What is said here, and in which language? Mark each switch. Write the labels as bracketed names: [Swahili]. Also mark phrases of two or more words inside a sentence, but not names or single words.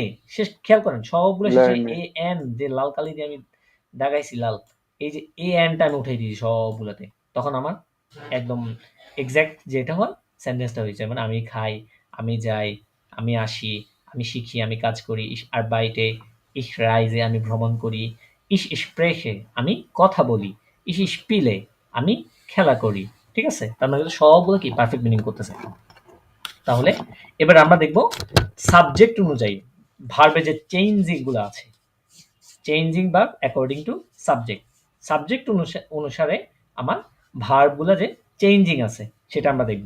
[Bangla] শেষ খেয়াল করেন সবগুলো শেষে Learn. এ এন যে লাল কালি দিয়ে আমি দাগাইছি লাল, এই যে এ এনটা আমি উঠাই দিয়েছি সবগুলাতে। তখন আমার একদম এক্সাক্ট যেটা হয় সেন্টেন্সটা হয়েছে। মানে আমি খাই, আমি যাই, আমি আসি, আমি শিখি, আমি কাজ করি, [German] ich arbeite, ich reise, [Bangla] আমি ভ্রমণ করি, [German] ich spreche, [Bangla] আমি কথা বলি, [German] ich spiele, [Bangla] আমি খেলা করি, ঠিক আছে? তার মানে সবগুলো কি [English] perfect meaning [Bangla] করতেছে। তাহলে এবার আমরা দেখব সাবজেক্ট অনুযায়ী ভার্বে যে চেঞ্জিং গুলো আছে, [English] changing verb according to subject, [Bangla] সাবজেক্ট অনুসারে আমার ভার্বগুলো যে চেঞ্জিং আছে সেটা আমরা দেখব।